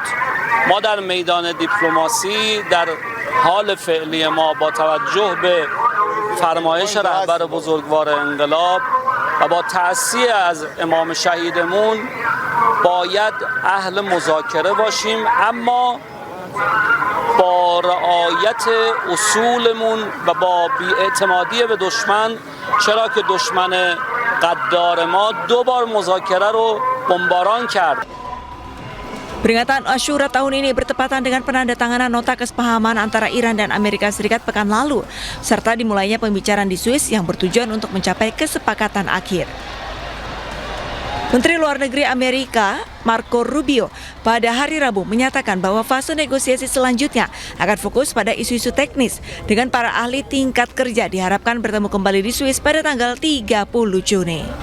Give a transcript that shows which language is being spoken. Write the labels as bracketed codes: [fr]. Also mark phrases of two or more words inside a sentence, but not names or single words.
[fa] ما در میدان دیپلماسی در حال فعلی ما با توجه به فرمایش رهبر بزرگوار انقلاب و با تأسیس از امام شهیدمون باید اهل مذاکره باشیم، اما با رعایت اصولمون و با بی‌اعتمادی به دشمن، چرا که دشمن غدار ما 2 بار مذاکره رو بمباران کرد. [id] Peringatan Asyura tahun ini bertepatan dengan penandatanganan nota kesepahaman antara Iran dan Amerika Serikat pekan lalu, serta dimulainya pembicaraan di Swiss yang bertujuan untuk mencapai kesepakatan akhir. Menteri Luar Negeri Amerika, Marco Rubio, pada hari Rabu menyatakan bahwa fase negosiasi selanjutnya akan fokus pada isu-isu teknis dengan para ahli tingkat kerja diharapkan bertemu kembali di Swiss pada tanggal 30 Juni.